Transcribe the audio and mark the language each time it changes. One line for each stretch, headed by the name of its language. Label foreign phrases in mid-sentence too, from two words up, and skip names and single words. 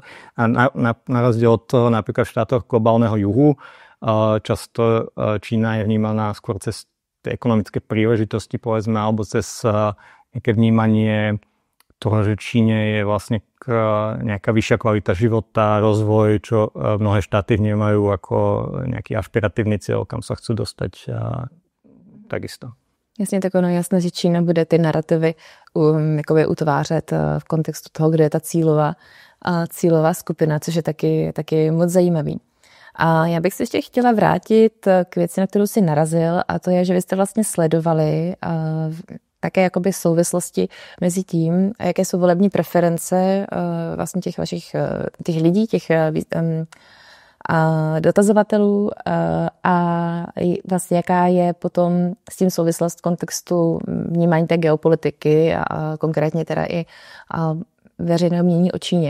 Slovak: A na rozdiel od toho napríklad v štátoch globálneho juhu často Čína je vnímaná skôr cez tie ekonomické príležitosti, povedzme, alebo cez nejaké vnímanie toho, že Číne je vlastne nejaká vyššia kvalita života, rozvoj, čo mnohé štáty vnímajú ako nejaký ašpiratívny cieľ, kam sa chcú dostať takisto.
Czech: Jasně, tak ono jasné, že Čína bude ty narrativy utvářet v kontextu toho, kde je ta cílová skupina, což je taky moc zajímavý. A já bych se ještě chtěla vrátit k věci, na kterou si narazil, a to je, že vy jste vlastně sledovali také jakoby souvislosti mezi tím, jaké jsou volební preference vlastně těch vašich těch lidí, těch dotazovatelů a vlastně jaká je potom s tím souvislost v kontextu vnímání té geopolitiky a konkrétně teda i veřejného mínění o Číně.